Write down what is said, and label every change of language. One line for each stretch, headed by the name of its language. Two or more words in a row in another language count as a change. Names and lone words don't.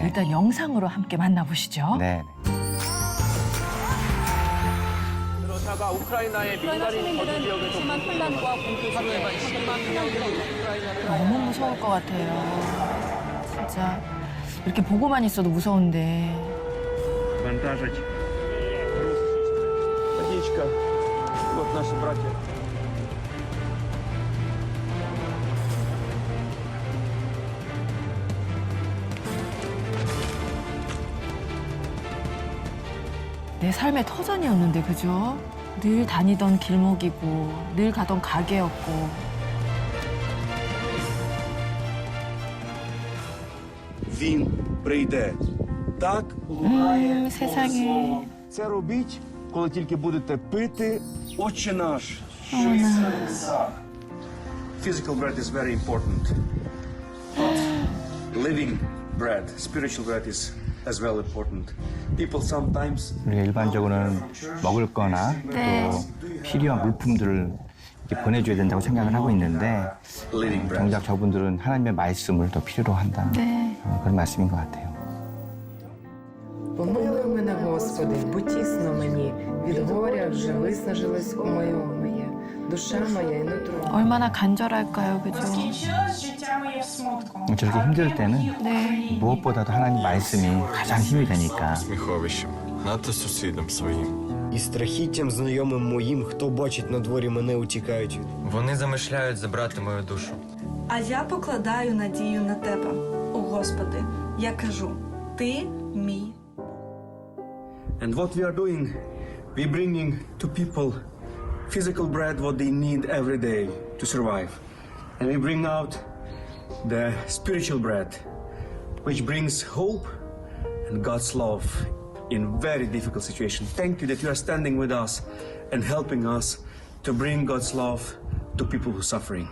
Korean: 일단 영상으로 함께 만나보시죠. 네. 러시아가 우크라이나의 민간인 거주 지역에서 심한 혼란과 공포 속에 10만 명이 너무 무서울 것 같아요. 진짜 이렇게 보고만 있어도 무서운데.
Ukrainian: вантажить. Водичка.
Russian: Вот наши братья.
Korean: 내 삶의 터전이었는데, 그죠? 늘 다니던 길목이고, 늘 가던 가게였고.
Ukrainian: Він прийде. Так,
Korean: 세상에.
Ukrainian: це робіть, коли тільки будете пити Отче наш.
English: Physical bread is very important. Living bread, spiritual bread is as well important. People sometimes
Korean: 우리가 일반적으로는 먹을 거나 네. 또 필요한 물품들을 이렇게 보내줘야 된다고 생각을 하고 있는데
English: living bread.
Korean: 정작 저분들은 하나님의 말씀을 더 필요로 한다. 네. 그런 말씀인 것 같아요.
Ukrainian: Помилуй мене, Господи, бо тісно мені, від горя вже виснажилось моє, душа моя і нутро.
Korean: 얼마나 간절할까요, 그죠? 저렇게 힘들 때는 네. 무엇보다도 하나님 말씀이 가장 힘이 되니까
Ukrainian: Сміховищем, надто сусідам своїм. І страхіттям знайомим моїм, хто бачить на дворі мене, утікають. Вони замишляють забрати мою душу. А я покладаю надію на тебе, о Господи. Я кажу, ти мій.
English: And what we are doing, we bringing to people physical bread what they need every day to survive. And we bring out the spiritual bread, which brings hope and God's love in very difficult situations. Thank you that you are standing with us and helping us to bring God's love to people who are suffering.